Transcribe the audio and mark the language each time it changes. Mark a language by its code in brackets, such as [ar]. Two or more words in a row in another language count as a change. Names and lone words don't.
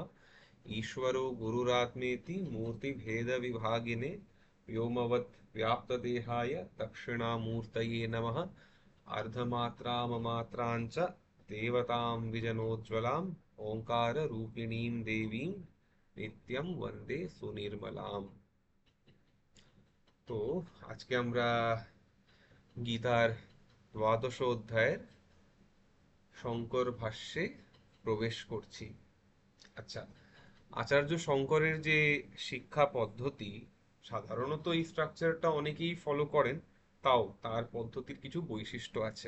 [sa] ईश्वरो गुरुरात्मेति मूर्तिभेदविभागिने व्योमवत् व्याप्तदेहाय दक्षिणामूर्तये नमः। अर्धमात्राममात्राञ्च देवतां विजनोज्ज्वलाम् ओङ्काररूपिणीं देवीं नित्यं वन्दे सुनिर्मलाम्। [bn] তো আজকে আমরা গীতার দ্বাদশ অধ্যায়ের শঙ্কর ভাষ্যে প্রবেশ করছি। আচ্ছা, আচার্য শঙ্করের যে শিক্ষা পদ্ধতি, সাধারণত এই স্ট্রাকচারটা অনেকেই ফলো করেন, তাও তার পদ্ধতির কিছু বৈশিষ্ট্য আছে।